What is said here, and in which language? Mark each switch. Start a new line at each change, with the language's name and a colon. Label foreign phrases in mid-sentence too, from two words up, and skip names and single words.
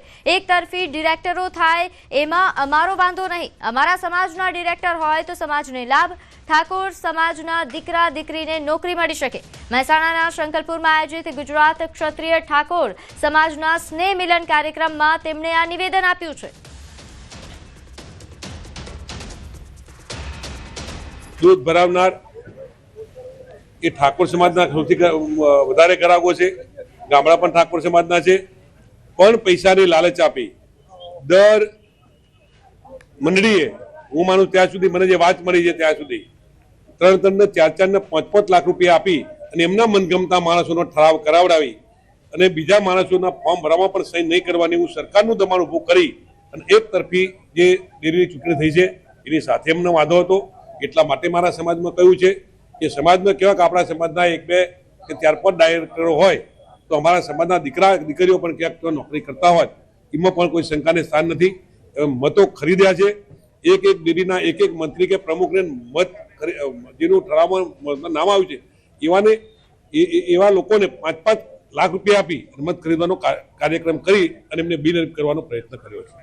Gujarati: એક તરફી ડિરેક્ટરો થાય એમાં અમારો વાંધો નહીં, અમારા સમાજના ડિરેક્ટર હોય તો સમાજને લાભ, ઠાકોર સમાજના દીકરા દીકરીને નોકરી મળી શકે। મહેસાણાના શંકરપુરમાં આયોજિત ગુજરાત ક્ષત્રિય ઠાકોર સમાજના સ્નેહ મિલન કાર્યક્રમમાં તેમણે આ નિવેદન આપ્યું છે। દૂધ ભરાવનાર એ ઠાકોર સમાજના સૌથી વધારે ગ્રાહકો છે। ગામડા પણ ઠાકોર સમાજના છે, પણ પૈસાની લાલચ આપી દર મંડળીએ હું માનું ત્યાં સુધી મને જે વાત મળી છે ત્યાં સુધી 3 ને 4 ને 5 લાખ રૂપિયા આપી અને એમના મનગમતા માણસોનો ઠરાવ કરાવડાવી અને બીજા માણસોના ફોર્મ ભરવામાં પણ સહી નહીં કરવાની હું સરકારનું દબાણ ઊભું કરી અને એક તરફી જે ડેરીની ચૂંટણી થઈ છે એની સાથે એમનો વાંધો હતો। એટલા માટે મારા સમાજમાં કહ્યું છે કે સમાજમાં કેવા કે આપણા સમાજના 1 2 કે 4 5 ડાયરેક્ટરો હોય તો અમારા સમાજના દીકરા દીકરીઓ પણ ક્યાંક તો નોકરી કરતા હોય એમાં પણ કોઈ શંકાને સ્થાન નથી। મતો ખરીદ્યા છે। એક ડેરીના એક મંત્રી કે પ્રમુખને મત જેનું ઠરાવમાં નામ આવ્યું છે એવાને એવા લોકોને 5 લાખ રૂપિયા આપી મત ખરીદવાનો કાર્યક્રમ કરી અને એમને બિનહરીફ કરવાનો પ્રયત્ન કર્યો છે।